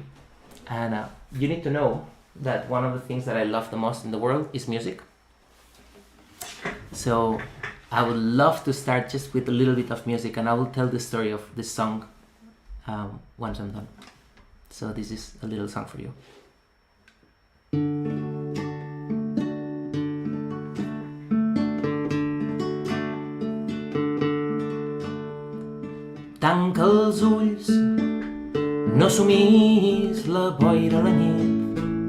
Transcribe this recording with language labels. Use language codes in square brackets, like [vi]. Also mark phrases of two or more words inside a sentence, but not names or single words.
[en] And you need to know that one of the things that I love the most in the world is music. So I would love to start just with a little bit of music, and I will tell the story of this song once I'm done. So this is a little song for you. [ca] Tanca els ulls, no sumis la boira a la nit.